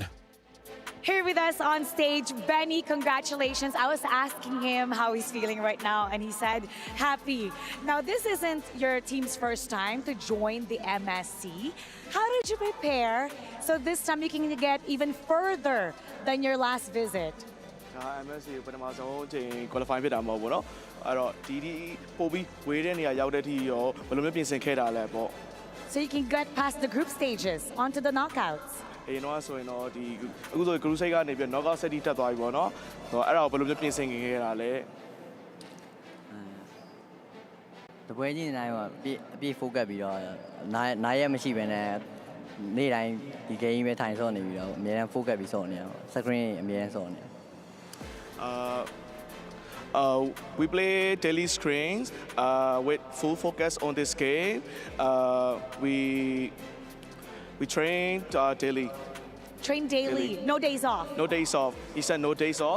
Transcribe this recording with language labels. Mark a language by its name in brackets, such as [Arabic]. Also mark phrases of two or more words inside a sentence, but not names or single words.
[English] Here with us on stage, Benny, congratulations. I was asking him how he's feeling right now, and he said happy. Now, this isn't your team's first time to join the MSC. How did you prepare so this time you can get even further than your last visit? [Burmese] MSC ပထမဆုံးအချိန် qualify ဖြစ်တာမဟုတ်ဘူးเนาะအဲ့တော့ဒီပို့ပြီးဝေးတဲ့နေရာရောက်တဲ့အထိရောဘယ်လိုမျိုးပြင်ဆင်ခဲ့တာလဲပေါ့ [English] So you can get past the group stages onto the knockouts. [Burmese] အေးတော့ဆိုရင်တော့ဒီအခုဆို [English] group stage [Burmese] ကနေပြီး [English] knockout set [Burmese] တက်သွားပြီပေါ့เนาะအဲ့ဒါကိုဘယ်လိုမျိုးပြင်ဆင်ခဲ့တာလဲ တပွဲချင်းတိုင်းမှာအပြည့် focus ပြီးတော့နားရမရှိဘဲနဲ့နေ့တိုင်းဒီ game ပဲထိုင်ဆော့နေပြီးတော့အများအား focus ပြီးဆော့နေအောင် screen အများအားဆော့နေ [English] we play daily screens with full focus on this game. We train daily. Train daily, no days off. No days off. He said no days off.